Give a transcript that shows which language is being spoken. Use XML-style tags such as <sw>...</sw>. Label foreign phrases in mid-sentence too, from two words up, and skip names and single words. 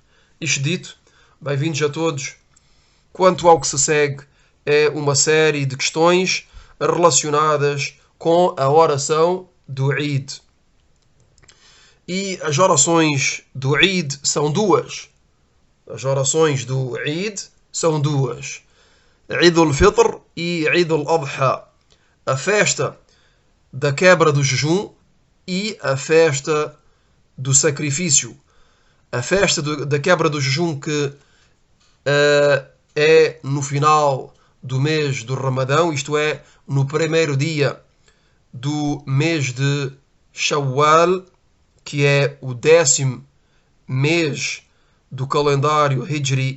<pt>Isto dito, bem-vindos a todos. Quanto ao que se segue, é uma série de questões relacionadas com a oração do Eid. E as orações do Eid são duas. As orações do Eid são duas. Eid al-Fitr e Eid al-Adha. A festa da quebra do jejum e a festa do sacrifício. A festa da quebra do jejum que é no final do mês do Ramadão, isto é, no primeiro dia do mês de Shawwal, que é o 10º mês do calendário Hijri.</pt>